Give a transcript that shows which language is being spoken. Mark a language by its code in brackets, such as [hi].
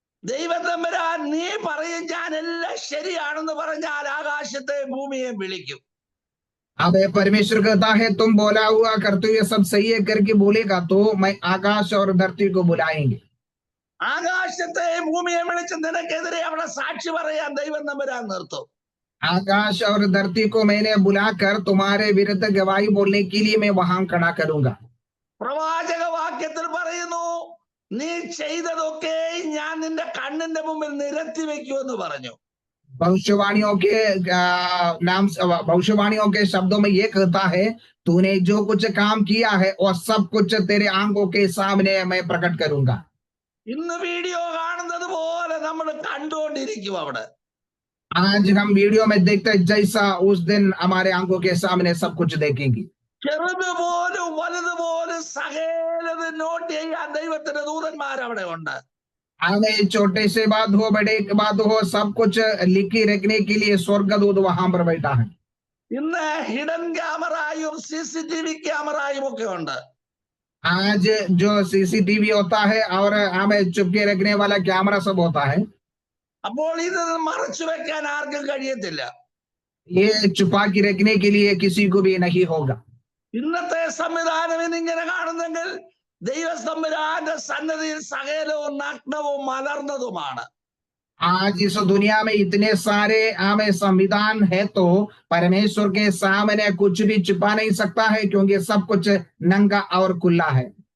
[ml] ദൈവത്തമ്പുരാൻ നീ പറയും ഞാൻ എല്ലാം ശരിയാണെന്ന് പറഞ്ഞാൽ ആകാശത്തെ ഭൂമിയെ വിളിക്കും. [hi] अब परमेश्वर कहता है, तुम बोला हुआ करते हुए सब सही है करके बोलेगा तो मैं आकाश और धरती को बुलाएंगे। [ml] ആകാശത്തെ ഭൂമിയെ വിളിച്ച് നിനക്കെതിരെ അവിടെ സാക്ഷി പറയാൻ ദൈവം തമ്പുരാൻ നിർത്തും. [hi] आकाश और धरती को मैंने बुलाकर तुम्हारे विरुद्ध गवाही बोलने के लिए मैं वहां खड़ा करूंगा। [ml] പ്രവാചക വാക്യത്തിൽ പറയുന്നു, നീ ചെയ്തതൊക്കെ ഞാൻ നിന്റെ കണ്ണിന്റെ മുമ്പിൽ നിരത്തി വെക്കുമെന്ന് പറഞ്ഞു. [hi] भविष्यवाणियों के नाम, भविष्यवाणियों के शब्दों में ये कहता है, तूने जो कुछ काम किया है और सब कुछ तेरे आंखों के सामने मैं प्रकट करूंगा। [ml] ഇന്ന് വീഡിയോ കാണുന്നത് പോലെ നമ്മൾ കണ്ടുകൊണ്ടിരിക്കും അവിടെ. [hi] आज हम वीडियो में देखते हैं जैसा उस दिन हमारे आंखों के सामने सब कुछ देखेंगे। [ml] ചെറുത് പോലും വലുത് പോലും സകലത് നോട്ട് ചെയ്യാൻ ദൈവത്തിന്റെ ദൂതന്മാർ അവിടെ ഉണ്ട്. [hi] हमें छोटे से बात हो बड़े बात हो सब कुछ लिखी रखने के लिए स्वर्गदूत वहां पर बैठा है। [ml] ഇന്ന് ഹിഡൻ ക്യാമറയും CCTV ക്യാമറയും ഒക്കെ ഉണ്ട്. [hi] आज जो CCTV होता है और हमें चुपके रखने वाला कैमरा सब होता है। [ml] അപ്പോൾ ഇത് മറച്ചു വെക്കാൻ ആർക്കും കഴിയത്തില്ല. [hi] ये छुपा के रखने के लिए किसी को भी नहीं होगा। [ml] ഇന്നത്തെ സംവിധാനം ഇന്നിങ്ങനെ കാണുന്നെങ്കിൽ ദൈവസംവിധാന്റെ സന്നദ്ധിയിൽ സകലവും നഗ്നവും മലർന്നതുമാണ്. [hi] आज इस दुनिया में इतने सारे हमें संविधान है तो परमेश्वर के सामने कुछ भी छुपा नहीं सकता है क्योंकि सब कुछ नंगा और खुला है।